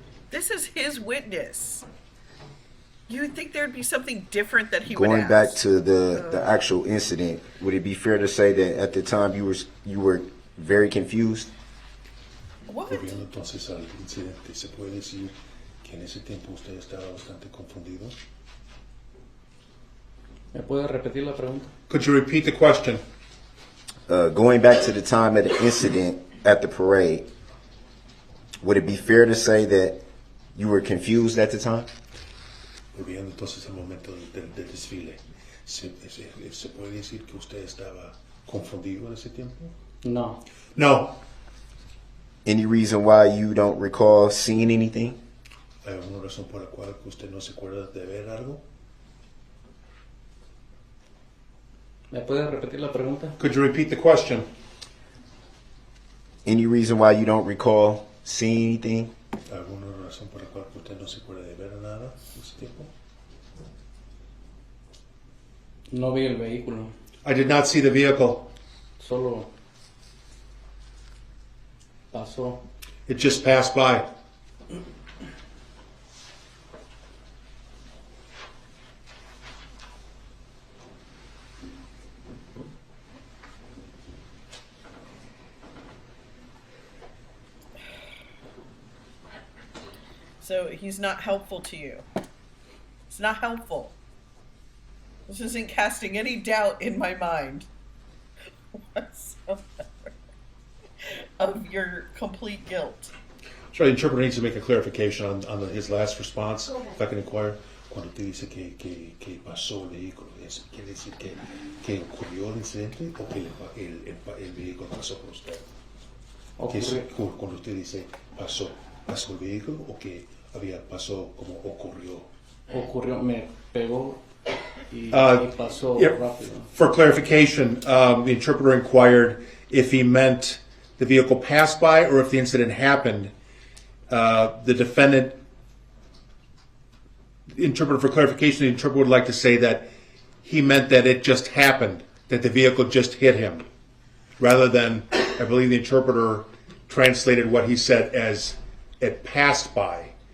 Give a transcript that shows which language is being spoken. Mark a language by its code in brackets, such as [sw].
[en] This is his witness. You would think there'd be something different that he would Going ask. back to the actual incident, would it be fair to say that at the time you were very confused? What? [es] Volviendo entonces al incidente, ¿se puede decir que en ese tiempo usted estaba bastante confundido? ¿Me puede repetir la pregunta? [en] Could you repeat the question? Going back to the time of the incident at the parade, would it be fair to say that you were confused at the time? [es] Volviendo entonces al momento del desfile, ¿se puede decir que usted estaba confundido en ese tiempo? No. [en] No. Any reason why you don't recall seeing anything? [es] ¿Hay alguna razón por la cual que usted no se acuerda de ver algo? ¿Me puede repetir la pregunta? [en] Could you repeat the question? Any reason why you don't recall seeing anything? [es] ¿Alguna razón por la cual que usted no se acuerda de ver nada en ese tiempo? No vi el vehículo. [en] I did not see the vehicle. [es] Solo pasó. [en] It just passed by. So he's not helpful to you. It's not helpful. This isn't casting any doubt in my mind whatsoever of your complete guilt. Sorry, the interpreter needs to make a clarification on his last response. If I can inquire. [es] Cuando te dice que pasó el vehículo, ¿quiere decir que ocurrió el incidente o que el vehículo pasó por usted? Cuando usted dice pasó el vehículo o que pasó como ocurrió. Ocurrió, me pegó y pasó [en] Yeah, [es] rápido. [en] for clarification, the interpreter inquired if he meant the vehicle passed by or if the incident happened. The defendant, interpreter for clarification, the interpreter would like to say that he meant that it just happened, that the vehicle just hit him, rather than, I believe the interpreter translated what he said as it passed by.